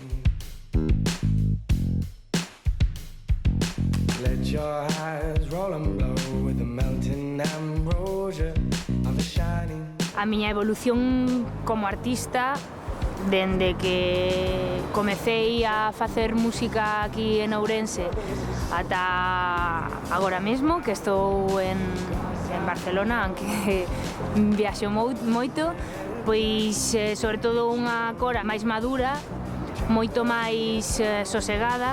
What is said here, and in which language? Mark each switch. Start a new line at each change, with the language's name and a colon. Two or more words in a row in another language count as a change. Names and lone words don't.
English: let your eyes roll and blow with the melting ambrosia of the shining.
Galician: A miña evolución como artista, dende que comecei a facer música aquí en Ourense ata agora mesmo, que estou en Barcelona, aunque viaxo moito, pois sobre todo unha cora máis madura, moito máis sosegada.